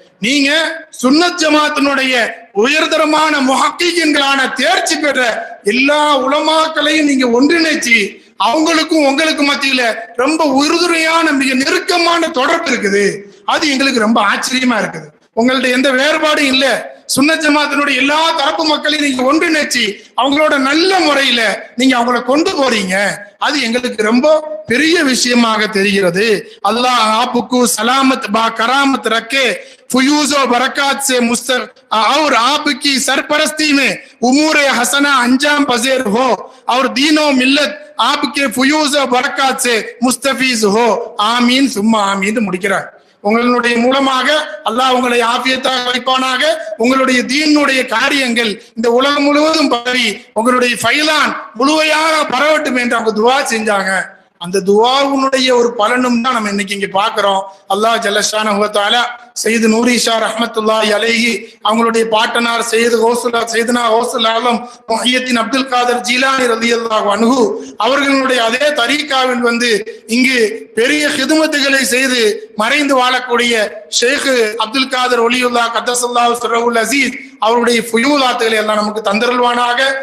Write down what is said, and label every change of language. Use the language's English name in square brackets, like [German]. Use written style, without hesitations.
[Tamil] நீங்க சுன்னத் ஜமாத்தினுடைய உயர்தரமான முஹக்கிகீன்களான தேர்ச்சி பெற்ற எல்லா உலமாக்களையும் நீங்க ஒன்றிணைச்சு அவங்களுக்கும் உங்களுக்கு மத்தியில ரொம்ப உறுதுணையான மிக நெருக்கமான தொடர்பு இருக்குது. அது எங்களுக்கு ரொம்ப ஆச்சரியமா இருக்குது. உங்கள்ட்ட எந்த வேறுபாடும் இல்ல, சுன்னத் ஜமாத்தினுடைய எல்லா தரப்பு மக்களையும் நீங்க ஒன்றிணைச்சு அவங்களோட நல்ல முறையில நீங்க அவங்கள கொண்டு போறீங்க. அது எங்களுக்கு ரொம்ப பெரிய விஷயமாக தெரிகிறது. [Hindi] அல்லாஹ் ஆப்புக்கு சலாமத் பா करामत रखे, फयूज और बरकत से मुस्तर और आपकी सरपरस्ती में उमूर हसना अंजाम पजेर हो और दीनो मिल्लत आपके फयूज और बरकत से मुस्तफीज हो. [Tamil] ஆமீன் சும்மா ஆமீன் முடிக்கிறார். உங்களுடைய மூலமாக அல்லாஹ் உங்களை ஆஃபியத்தாக வைப்பானாக. உங்களுடைய தீனுடைய காரியங்கள் இந்த உலகம் முழுவதும் பரவி உங்களுடைய ஃபைலான் முழுமையாக பரவட்டும் என்று அவங்க துவா செஞ்சாங்க. அந்த துஆவுனுடைய ஒரு பலனும் தான் நம்ம இன்னைக்கு இங்க பாக்குறோம். அல்லாஹ் ஜல்லஷானஹு வ தஆலா சையது நூரி ஷா ரஹ்மத்துல்லாஹி அலைஹி அவங்களுடைய பாட்டனார் சையதுனா கௌசுல் ஆலம் முஹியத்தீன் அப்துல் காதர் ஜீலானி ரலியல்லாஹு அன்ஹு அவர்களுடைய அதே தரீகாவில் இங்கு பெரிய ஹிதுமத்துகளை செய்து மறைந்து வாழக்கூடிய ஷேக் அப்துல் காதர் ஒலியுல்லாஹ் கத்தஸல்லாஹு சிர்ரஹுல் அஸீஸ் அவருடைய ஃபுயூலாத்துகளை எல்லாம் நமக்கு தந்தருள்வானாக.